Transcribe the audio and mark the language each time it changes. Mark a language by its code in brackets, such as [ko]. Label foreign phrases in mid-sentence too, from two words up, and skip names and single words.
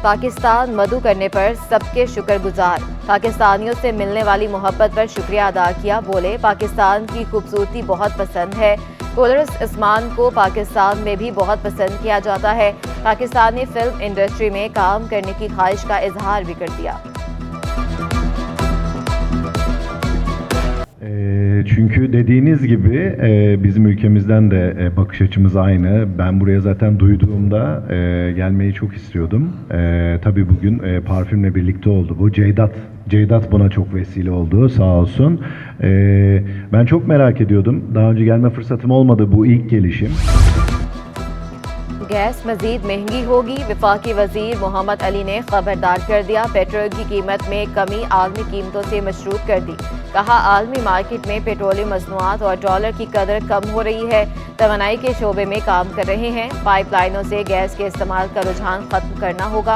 [ur] پاکستان مدعو کرنے پر سب کے شکر گزار۔ پاکستانیوں سے ملنے والی محبت پر شکریہ ادا کیا۔ بولے پاکستان کی خوبصورتی بہت پسند ہے۔ کولرس عثمان کو پاکستان میں بھی بہت پسند کیا جاتا ہے۔ پاکستانی فلم انڈسٹری میں کام کرنے کی خواہش کا اظہار بھی کر دیا۔ [tr] Çünkü dediğiniz gibi bizim ülkemizden de bakış açımız aynı. Ben buraya zaten duyduğumda gelmeyi çok istiyordum. Tabii bugün parfümle birlikte oldu bu. Ceydat buna çok vesile oldu, sağ olsun. Ben çok merak ediyordum. Daha önce gelme fırsatım olmadı, bu ilk gelişim. [ur] گیس مزید مہنگی ہوگی۔ وفاقی وزیر محمد علی نے خبردار کر دیا۔ پیٹرول کی قیمت میں کمی عالمی قیمتوں سے مشروط کر دی۔ کہا عالمی مارکیٹ میں پیٹرولیم مصنوعات اور ڈالر کی قدر کم ہو رہی ہے۔ توانائی کے شعبے میں کام کر رہے ہیں۔ پائپ لائنوں سے گیس کے استعمال کا رجحان ختم کرنا ہوگا۔